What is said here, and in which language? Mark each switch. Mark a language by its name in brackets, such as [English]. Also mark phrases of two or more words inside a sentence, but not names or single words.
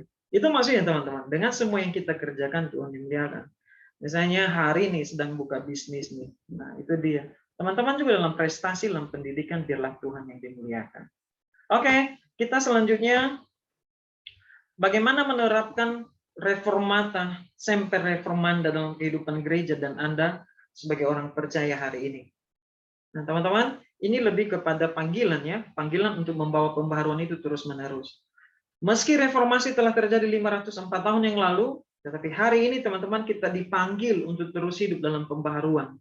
[Indonesian] Itu maksudnya teman-teman, dengan semua yang kita kerjakan Tuhan dimuliakan. Misalnya hari ini sedang buka bisnis nih, nah itu dia. Teman-teman juga dalam prestasi, dalam pendidikan, biarlah Tuhan yang dimuliakan. Oke, kita selanjutnya bagaimana menerapkan [Latin] reformata, semper reformanda [Indonesian] dalam kehidupan gereja dan Anda sebagai orang percaya hari ini. Nah, teman-teman, ini lebih kepada panggilan ya, panggilan untuk membawa pembaharuan itu terus-menerus. Meski reformasi telah terjadi 504 tahun yang lalu, tetapi hari ini teman-teman kita dipanggil untuk terus hidup dalam pembaharuan.